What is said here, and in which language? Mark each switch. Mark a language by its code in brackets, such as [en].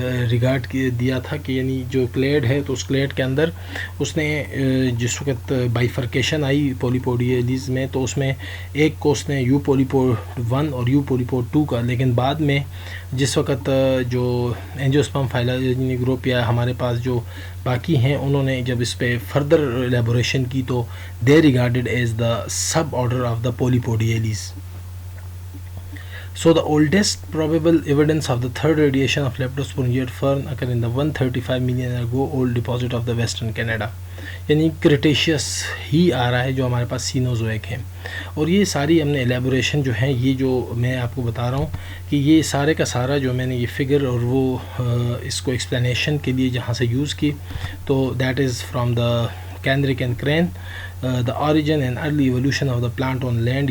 [ur] Regard دیا تھا کہ یعنی جو کلیڈ ہے تو اس کلیڈ کے اندر اس نے جس وقت بائیفرکیشن آئی پولیپوڈیلیز میں تو اس میں ایک کو اس نے یو پولیپوڈ 1 اور یو پولیپوڈ 2 کا، لیکن بعد میں جس وقت جو اینجیوسپرم فائلوجینی گروپ یا ہمارے پاس جو باقی ہیں انہوں نے جب اس پہ فردر ایلیبوریشن کی تو [en] They regarded as the sub order of the polypodiales. So the oldest probable evidence of the third radiation of Leptosporangiate fern occur in the 135 million year ago old deposit of the western Canada. [ur] یعنی کریٹیشیس ہی آ رہا ہے جو ہمارے پاس سینوزوئک ہے. اور یہ ساری ہم نے ایلیبوریشن جو ہیں یہ جو میں آپ کو بتا رہا ہوں کہ یہ سارے کا سارا جو میں نے یہ فگر اور وہ اس کو ایکسپلینیشن کے لیے جہاں سے یوز کی تو [en] That is from the Kenrick and Crane the origin and early evolution of the plant on land.